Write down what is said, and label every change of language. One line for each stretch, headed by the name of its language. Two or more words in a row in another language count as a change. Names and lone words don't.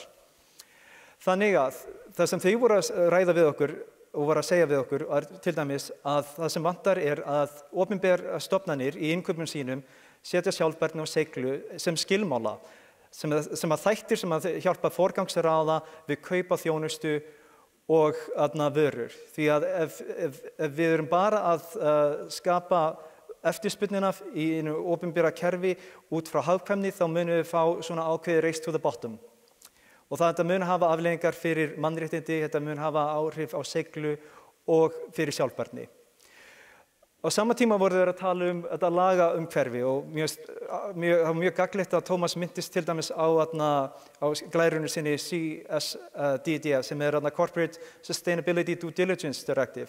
Icelandic: Þannig að það sem þau voru að ræða við okkur og voru að segja við okkur til dæmis að það sem vantar að opinberar stofnanir í innkaupum sínum setja sjálfbærni og seiglu sem skilmála, sem að þættir sem að hjálpa forgangsraða við kaupa þjónustu og vörur. Því að ef við erum bara að skapa eftirspurnina í einu opinbera kerfi út frá hagkvæmni, þá munum við fá svona ákveðið
English: race to the bottom.
Icelandic: Og þetta mun hafa afleiðingar fyrir mannréttindi, þetta mun hafa áhrif á seiglu og fyrir sjálfbærni. Á sama tíma voru þeir að tala þetta lagaumhverfi og mjög gagnlegt að Tómas minntist til dæmis á glærunni sinni CSDD sem Corporate Sustainability Due Diligence Directive.